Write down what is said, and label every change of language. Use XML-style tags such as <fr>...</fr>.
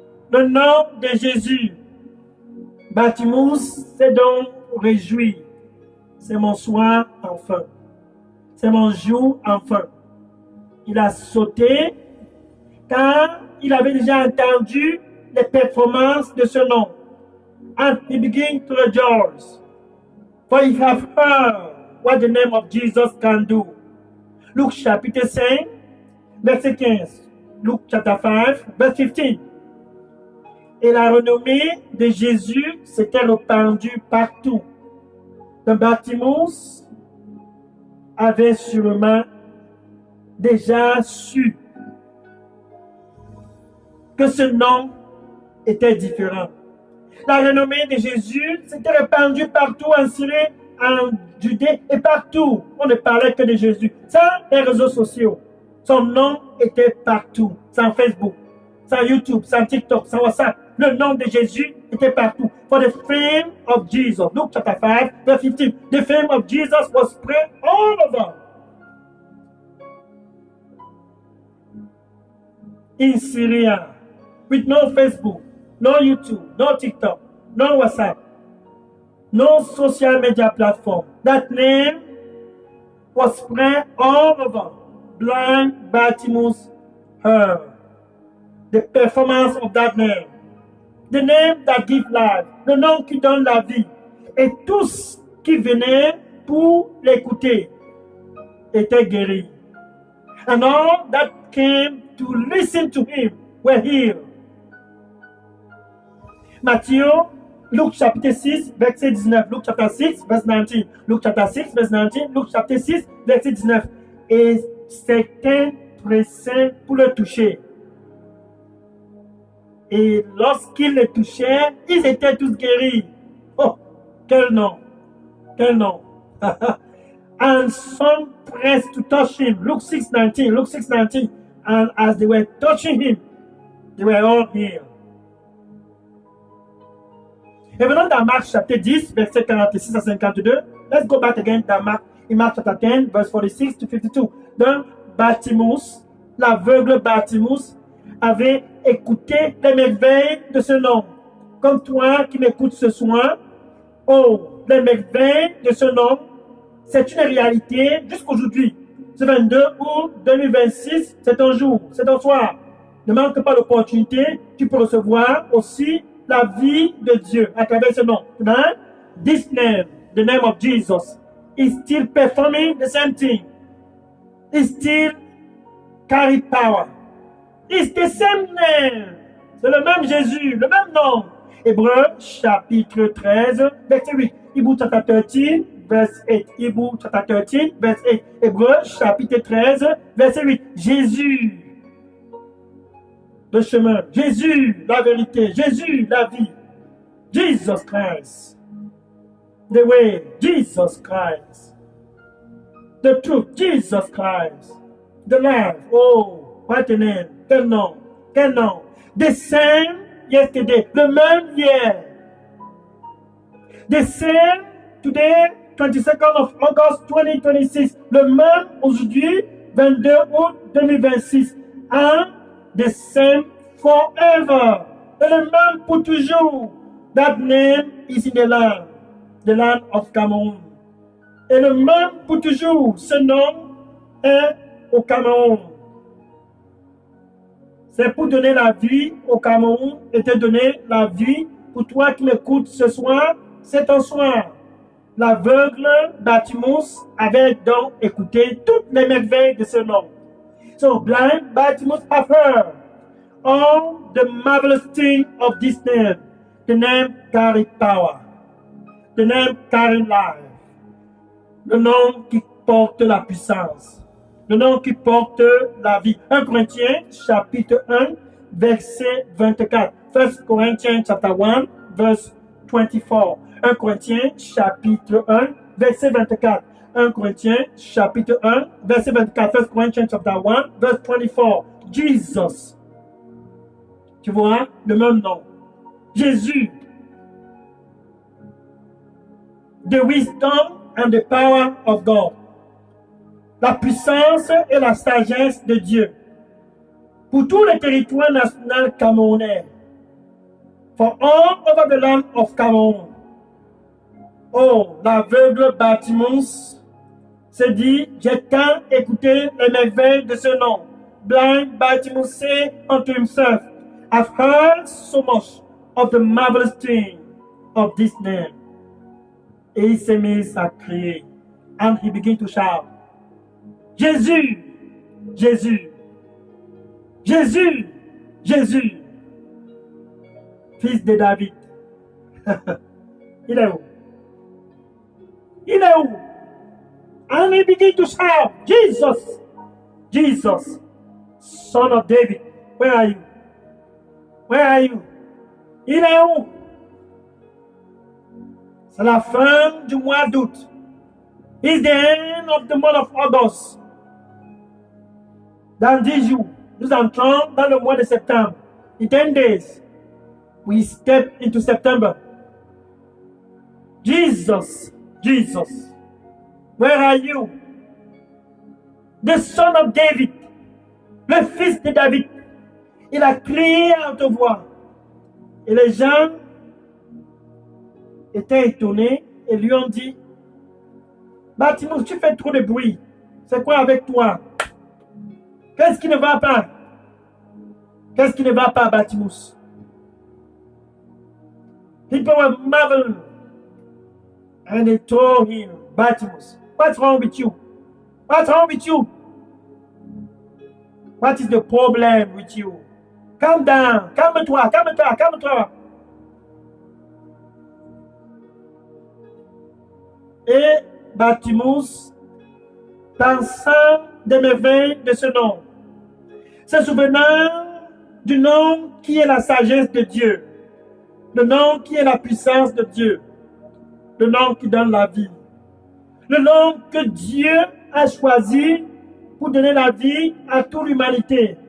<fr>Le nom de Jésus, Bartimus s'est donc réjoui. C'est mon soir enfin. C'est mon jour enfin. Il a sauté car il avait déjà entendu les performances de ce nom.</fr> <en>And he began to rejoice. For he have heard what the name of Jesus can do.</en> <fr>Luc chapitre 5, verset 15. Luc chapter 5, verset 15. Et la renommée de Jésus s'était répandue partout. Donc Bartimus avait sûrement déjà su que ce nom était différent. La renommée de Jésus s'était répandue partout en Syrie, en Judée et partout. On ne parlait que de Jésus. Sans les réseaux sociaux. Son nom était partout. Sans Facebook, sans YouTube, sans TikTok, sans WhatsApp. Le nom de Jésus était partout.</fr> <en>For the fame of Jesus. Luke chapter 5, verse 15. The fame of Jesus was spread all over. In Syria, with no Facebook, no YouTube, no TikTok, no WhatsApp, no social media platform. That name was spread all over. Blind Bartimaeus heard the performance of that name. The name that gives life,</en> <fr>le nom qui donne la vie. Et tous qui venaient pour l'écouter étaient guéris.</fr> <en>And all that came to listen to him were healed.</en> <fr>Matthieu, Luc chapitre 6, verset 19. Luc chapitre 6, verset 19. Luc chapitre 6, verset 19. Luc chapitre 6, verset 19. Et certains pressaient pour le toucher. Et lorsqu'ils le touchaient, ils étaient tous guéris. Oh, quel nom! Quel nom!</fr> <en>And some pressed to touch him. Luke 6:19. Luke 6:19. And as they were touching him, they were all healed.</en> <fr>Et venons dans Marc chapitre 10, verset 46 à 52.</fr> <en>Let's go back again</en> <fr>dans Marc,</fr> <en>in Mark chapter 10, verse 46 to 52.</en> <fr>Donc, Bartimaeus, l'aveugle Bartimaeus, avait écouté les merveilles de ce nom. Comme toi qui m'écoutes ce soir, oh, les merveilles de ce nom, c'est une réalité jusqu'aujourd'hui. Ce 22 août 2026, c'est ton jour, c'est ton soir. Ne manque pas l'opportunité, tu peux recevoir aussi la vie de Dieu à travers ce nom.</fr> <en>Right? This name, the name of Jesus, is still performing the same thing. It still carry power. It's the same name.</en> <fr>C'est le même Jésus, le même nom. Hébreux chapitre 13, verset 8.</fr> <en>Hebrew chapter 13, verse 8. Hebrew chapter 13, verse 8.</en> <fr>Hébreux chapitre 13, verset 8. Jésus, le chemin. Jésus, la vérité. Jésus, la vie.</fr> <en>Jesus Christ. The way. Jesus Christ. The truth. Jesus Christ. The life. Oh, what a name.</en> <fr>Quel nom. Quel nom.</fr> <en>The same yesterday.</en> <fr>Le même hier.</fr> <en>The same today, 22nd of August 2026.</en> <fr>Le même aujourd'hui, 22 août 2026.</fr> <en>And the same forever.</en> <fr>Et le même pour toujours.</fr> <en>That name is in the land of Cameroon.</en> <fr>Et le même pour toujours. Ce nom est au Cameroun. C'est pour donner la vie au Cameroun et te donner la vie pour toi qui m'écoutes ce soir. C'est ton soir. L'aveugle Bartimaeus avait donc écouté toutes les merveilles de ce nom.</fr> <en>So blind Bartimaeus have heard all the marvelous things of this name. The name carry power. The name carry life.</en> <fr>Le nom qui porte la puissance. Le nom qui porte la vie. 1 Corinthiens chapitre 1 verset 24.</fr> <en>1 Corinthians chapter 1 verse 24.</en> <fr>1 Corinthiens chapitre 1, verset 24. 1 Corinthiens chapitre 1, verset 24.</fr> <en>1 Corinthians chapter 1, verse 24.</en> <fr>Jesus. Tu vois, le même nom. Jésus.</fr> <en>The wisdom and the power of God.</en> <fr>La puissance et la sagesse de Dieu. Pour tout le territoire national camerounais.</fr> <en>For all over the land of Cameroon.</en> <fr>Oh, l'aveugle Bartimaeus se dit, j'ai tant écouté les merveilles de ce nom.</fr> <en>Blind Bartimaeus said unto himself, I've heard so much of the marvelous thing of this name.</en> <fr>Et il s'est mis à crier.</fr> <en>And he began to shout,</en> <fr>Jésus, Jésus, Jésus, Jésus, fils de David. Il est où? Il est où?</fr> <en>And he began to shout, Jesus, Jesus, son of David, where are you? Where are you?</en> <fr>Il est où? C'est la fin du mois d'août.</fr> <en>It's the end of the month of August.</en> <fr>Dans 10 jours, nous entrons dans le mois de septembre.</fr> <en>In 10 days, we step into September. Jesus, Jesus, where are you? The son of David,</en> <fr>le fils de David. Il a crié à haute voix. Et les gens étaient étonnés et lui ont dit, Bartimaeus, tu fais trop de bruit. C'est quoi avec toi? Qu'est-ce qui ne va pas? Qu'est-ce qui ne va pas, Bartimaeus?</fr> <en>People were marveling. And they told him, Bartimaeus, what's wrong with you? What's wrong with you? What is the problem with you? Calm down.</en> <fr>Calme-toi, calme-toi, calme-toi. Et Bartimaeus, pensant des merveilles de ce nom, se souvenant du nom qui est la sagesse de Dieu, le nom qui est la puissance de Dieu, le nom qui donne la vie, le nom que Dieu a choisi pour donner la vie à toute l'humanité.</fr>